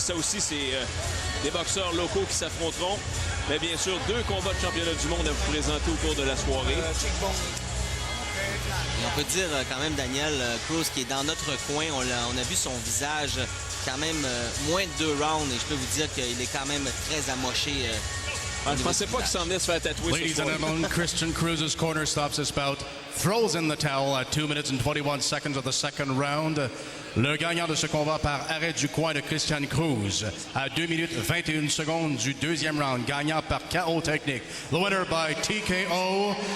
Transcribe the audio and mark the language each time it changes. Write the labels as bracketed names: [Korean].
[French] Ça aussi, c'est des boxeurs locaux qui s'affronteront. Mais bien sûr, 2 combats de championnat du monde à vous présenter au cours de la soirée. Et on peut dire quand même, Daniel, Cruz qui est dans notre coin, on a vu son visage quand même moins de 2 rounds et je peux vous dire qu'il est quand même très amoché. Je pensais pas qu'il s'en venait se faire tatouer. [English] Ladies and gentlemen, Christian Cruz's corner stops his bout, throws in the towel at 2 minutes and 21 seconds of the second round. [French] Le gagnant de ce combat par arrêt du coin de Christian Cruz à 2 minutes 21 secondes du deuxième round, gagnant par KO technique. [English] The winner by TKO,